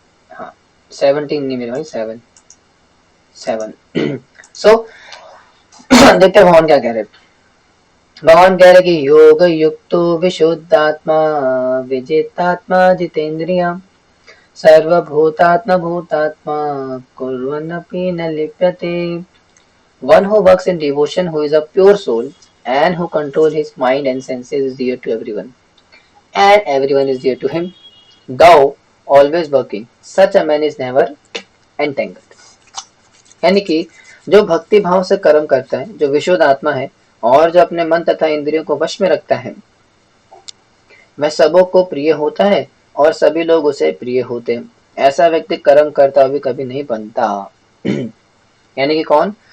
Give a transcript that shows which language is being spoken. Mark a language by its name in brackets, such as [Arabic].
[Hindi] हाँ, 17 नहीं मेरे भाई, 7 सो देखते हैं भगवान क्या कह रहे हैं। भगवान कह रहे कि [Sanskrit] योग युक्तो विशुद्धात्मा विजितात्मा जितेंद्रिया सर्वभूतात्मा भूतात्मा कुर्वन्नपि न लिप्यते। [English] One who works in devotion, who is a pure soul, and who controls his mind and senses, is dear to everyone, and everyone is dear to him. Thou always working, such a man is never entangled. [Hindi] यानी कि जो भक्ति भाव से कर्म करता है, जो विशुद्ध आत्मा है और जो अपने मन तथा इंद्रियों को वश में रखता है, वह सबों को प्रिय होता है और सभी लोग उसे प्रिय होते हैं। ऐसा व्यक्ति कर्म करता हुआ भी कभी नहीं बनता। यानी कि कौन?